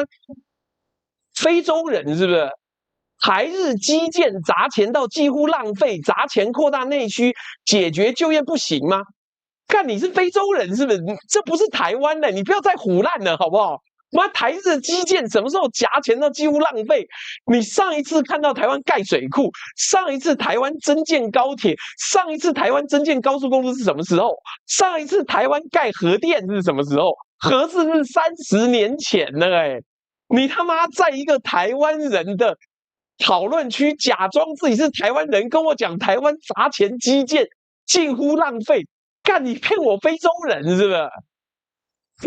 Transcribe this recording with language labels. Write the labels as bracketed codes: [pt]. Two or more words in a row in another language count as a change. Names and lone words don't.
[zh] 非洲人是不是？台日基建砸錢到幾乎浪費，砸錢擴大內需，解決就業不行嗎？看你是非洲人是不是？這不是台灣的，你不要再唬爛了好不好？媽，台日基建什麼時候夾錢到幾乎浪費？你上一次看到台灣蓋水庫，上一次台灣增建高鐵，上一次台灣增建高速公路是什麼時候？上一次台灣蓋核電是什麼時候？核四是30年前了欸！你他媽在一個台灣人的討論區假裝自己是台灣人，跟我講台灣砸錢基建近乎浪費，幹你騙我非洲人是不是？